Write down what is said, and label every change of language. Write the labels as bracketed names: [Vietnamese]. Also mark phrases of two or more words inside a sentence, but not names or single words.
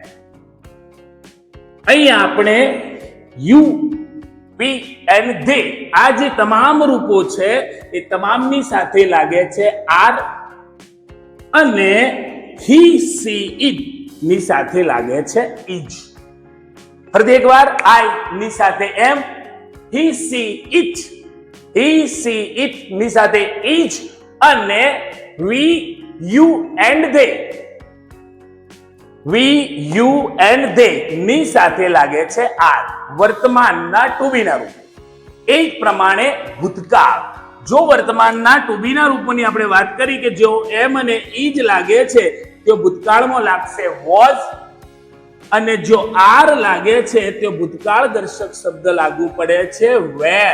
[Gujarati] અહીં આપણે [English] you, we and they, [Gujarati] આ જે તમામ રૂપો છે એ તમામની સાથે લાગે છે આર, અને [English] he, she, it [Gujarati] ની સાથે લાગે છે ઇજ. ફરીથી એકવાર, આઈ ની સાથે એમ, [English] he, she, it, he, she, it [Gujarati] ની સાથે each, અને [English] we, you and they, we, you and they [Gujarati] ની સાથે લાગે છે are. વર્તમાનના [English] to be [Gujarati] ના રૂપ. એ જ પ્રમાણે ભૂતકાળ, જો વર્તમાનના [English] to be [Gujarati] ના રૂપોની આપણે વાત કરી કે જો એમ અને ઈ જ લાગે છે તો ભૂતકાળમાં લાગશે was, અને જો આર લાગે છે તો ભૂતકાળ દર્શક શબ્દ લાગુ પડે છે વેર.